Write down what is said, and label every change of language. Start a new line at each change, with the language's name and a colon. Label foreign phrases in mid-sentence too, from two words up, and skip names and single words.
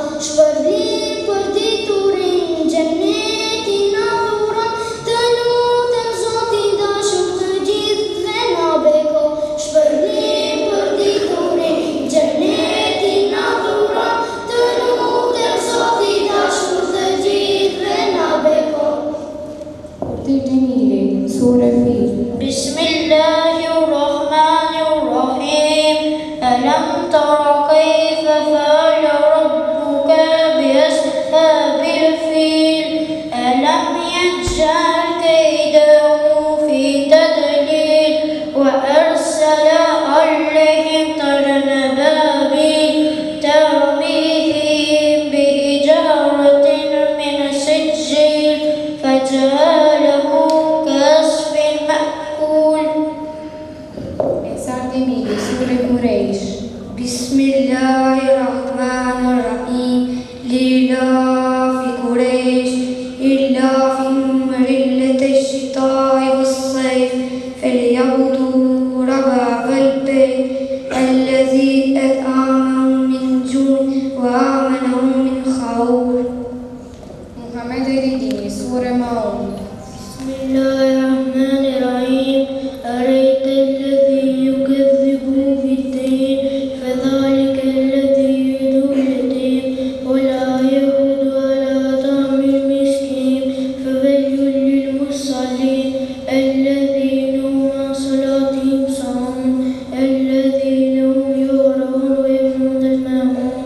Albanian: Shpërblim për diturin xhenetin na dhuron, të lutem Zotin dashur të gjithëve na beko. Shpërblim për diturin xhenetin na dhuron, të lutem Zotin dashur të gjithëve na beko. Kurti Xhemili, Sure Fil.
Arabic: بسم الله الرحمن الرحيم. ألم تر كيف فعل ربك بأصحاب الفيل. ألم يجعل كيده في تضليل وأرسل عليهم طيرا أبابيل ترميهم بحجارة من سجيل فجعلهم كعصف مأكول.
Albanian: Esar Demiri, Sure Quraysh.
Arabic: بسم الله الرحمن الرحيم. لإيلاف قريش إيلافهم رحلة الشتاء والصيف فليعبدوا رب البيت الذي أطعمهم من جوع وآمنهم من خوف.
Albanian: Muhamet Eredini, Sure Maun.
Arabic: بسم الله الرحمن الرحيم. أريت الذي يكذب بالدين فذلك الذي يدعو اليتيم ولا يحض على طعام المسكين فويل للمصلين الذين هم عن صلاتهم ساهون الذين هم يراءون ويمنعون الماعون.